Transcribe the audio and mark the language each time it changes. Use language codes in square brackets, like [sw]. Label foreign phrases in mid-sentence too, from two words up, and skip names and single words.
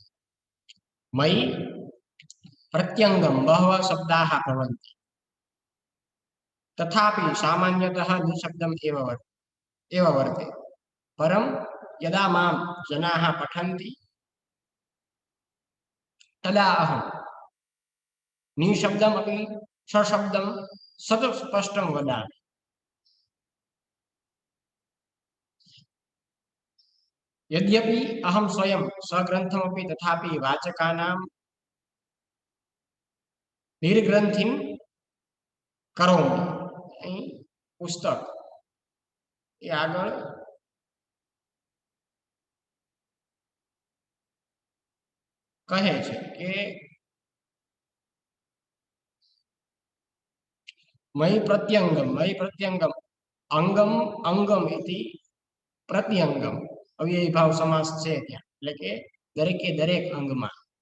[sa] મયી પ્રત્યંગમ બહવ શબ્દાઃ ભવન્તિ તથાપિ સામાન્યતઃ નિશબ્દમ એવ વર્તે પરમ યદા મામ જનાઃ પઠન્તિ તદા અહમ નિશબ્દમ અપી સશબ્દમ સત સ્પષ્ટમ વદામિ. यद्यपि अहम स्वयं सग्रंथमपि तथापि वाचकानां निर्ग्रंथिं करोमि. [gu] અહીં પુસ્તક એ આગળ કહે છે કે [sa] મયી પ્રત્યંગમ અંગમ અંગમ ઇતિ પ્રત્યંગમ [gu] અવ્યયી ભાવ સમાસ છે ત્યાં, એટલે કે દરેકે દરેક અંગમાં